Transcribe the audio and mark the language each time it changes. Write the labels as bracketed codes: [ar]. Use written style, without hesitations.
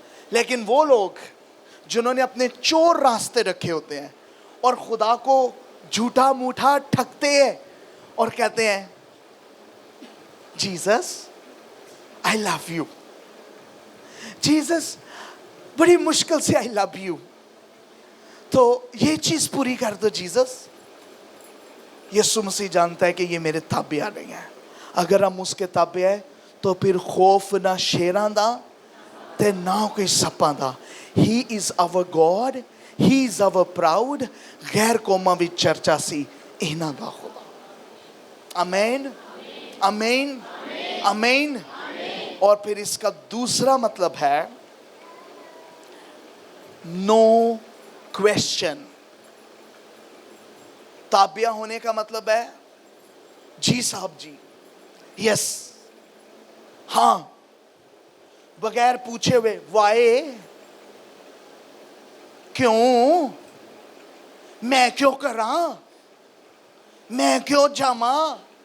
[ur] لیکن وہ لوگ جنہوں نے اپنے چور راستے رکھے ہوتے ہیں اور خدا کو جھوٹا موٹا ٹھگتے ہیں اور کہتے ہیں Jesus [en] I love you. [ur] Jesus بڑی مشکل سے [en] I love you. [ur] تو یہ چیز پوری کر دو جیسس. یسوع مسیح جانتا ہے کہ یہ میرے تابع نہیں ہے. اگر ہم اس کے تابع ہیں تو پھر [pa] خوف نہ شیراں دا تے نہ کوئی سپاں دا. [en] He is our God. He is our proud. [pa] غیر قوماں بھی چرچا سی اینا دا خدا. [ur] آمین آمین آمین. اور پھر اس کا دوسرا مطلب ہے [en] No question. [ur] تابع ہونے کا مطلب ہے جی صاحب جی, یس, ہاں, بغیر پوچھے ہوئے وائے, کیوں, [pa] میں کیوں کراں, میں کیوں جاماں.